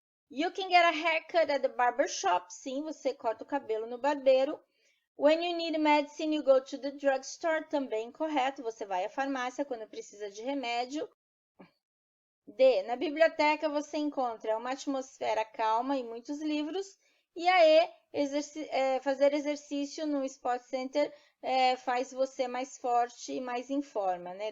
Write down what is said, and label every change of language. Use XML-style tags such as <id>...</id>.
<en>You can get a haircut at the barber shop.</en> <pt>Sim, você corta o cabelo no barbeiro.</pt> <en>When you need medicine, you go to the drugstore.</en> <pt>Também correto, você vai à farmácia quando precisa de remédio. D. Na biblioteca você encontra uma atmosfera calma e muitos livros. E a E. Fazer exercício no Sport Center faz você mais forte e mais em forma, né?</pt>